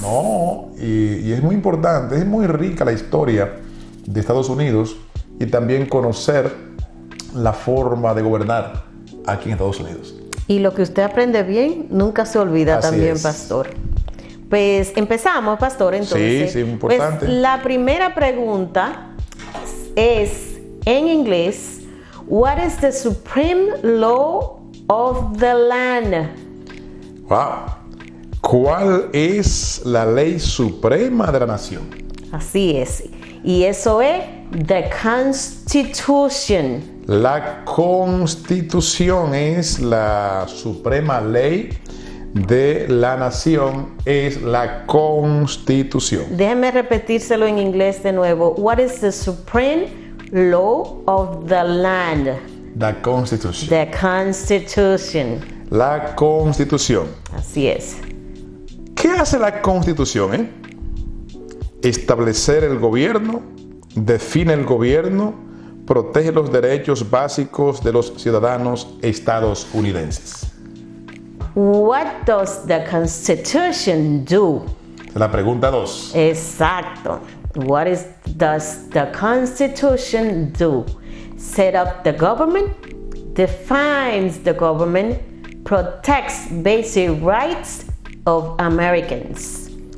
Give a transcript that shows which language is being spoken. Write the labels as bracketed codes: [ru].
[es] No, y es muy importante, es muy rica la historia de Estados Unidos y también conocer la forma de gobernar aquí en Estados Unidos. Y lo que usted aprende bien, nunca se olvida. Así también, es. Pastor. Pues empezamos, Pastor, entonces. Sí, importante. Pues, la primera pregunta es en inglés. [en] What is the supreme law of the land? Wow. [es] ¿Cuál es la ley suprema de la nación? Así es. Y eso es [en] the Constitution. [es] La Constitución es la suprema ley de la nación, es la Constitución. Déjeme repetírselo en inglés de nuevo. [en] What is the supreme law of the land? The Constitution. The Constitution. [es] La Constitución. Así es. ¿Qué hace la Constitución? Establecer el gobierno, define el gobierno, protege los derechos básicos de los ciudadanos estadounidenses. [en] What does the Constitution do? [es] La pregunta 2. Exacto. [en] What does the Constitution do? Set up the government, defines the government, protects basic rights of Americans.